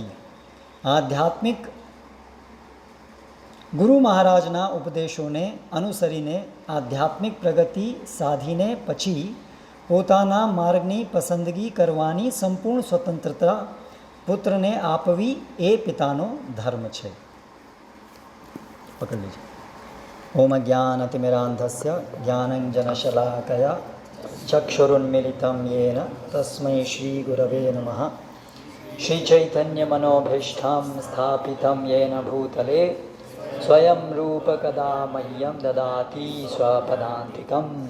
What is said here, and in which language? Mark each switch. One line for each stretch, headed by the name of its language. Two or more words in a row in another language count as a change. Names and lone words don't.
Gujarati: આધ્યાત્મિક ગુરુ મહારાજના ઉપદેશોને અનુસરીને આધ્યાત્મિક પ્રગતિ સાધીને પછી પોતાના માર્ગની પસંદગી કરવાની સંપૂર્ણ સ્વતંત્રતા પુત્રને આપવી એ પિતાનો ધર્મ છે। પકડી લેજો।
Sanskrit: ओम ज्ञानतिमिरान्धस्य ज्ञानञ्जनशलाकया चक्षुरुन्मिलितं येन तस्मै श्रीगुरवे नमः। श्रीचैतन्यमनोभीष्टां स्थापितं येन भूतले स्वयं रूपकदा मह्यं ददाति स्वपदान्तिकं।